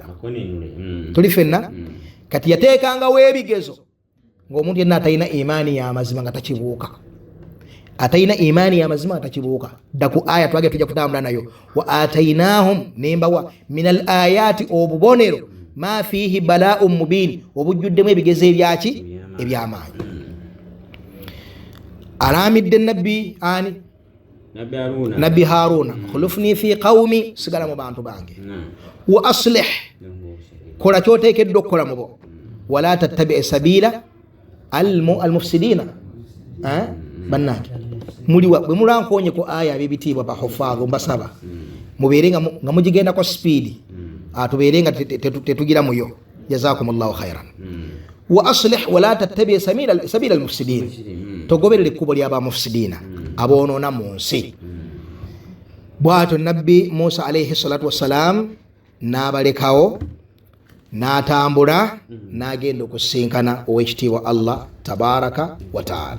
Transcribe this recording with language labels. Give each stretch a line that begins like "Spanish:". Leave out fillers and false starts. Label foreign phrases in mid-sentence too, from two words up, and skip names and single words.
Ganda: Tuli fenna kati yateekangawo ebigezo ng'omuntu yenna atalina imaani y'amazima nga takibuuka, atalina imaani y'amazima nga takibuuka. Dda ku aya twage tujja kutambula nayo,
Arabic: وآتيناهم,
Ganda: nembawa
Arabic: من الآيات,
Ganda: obubonero,
Arabic: ما فيه بلاء مبين,
Ganda: obujjuddemu ebigezo ebyaki ebyamaanyi. Alamidde nabbi ani? Nabbi Haruna,
Arabic: اخلفني في قومي,
Ganda: sigala mu bantu bange,
Arabic: وأصلح,
Ganda: kola kyoteekeddwa okukola mu bo,
Arabic: ولا تتبع سبيل المفسدين.
Ganda: Bannange bwe mulankonye ku aya ab'ebitiibwa bahufaazu, mbasaba mubeere nga mugigendako speed, tubeere nga tetugira muyo.
Arabic: جزاكم الله خيرا. وأصلح ولا تتبع سبيل المفسدين,
Ganda: togoberere ekkubo ly'abamufsidiina, aboonoona mu nsi. Bw'atyo nabbi Musa
Arabic: عليه الصلاة والسلام
Ganda: n'abalekawo, n'atambula n'agenda okusinkana ow'ekitiibwa Allah
Arabic: تبارك وتعالى.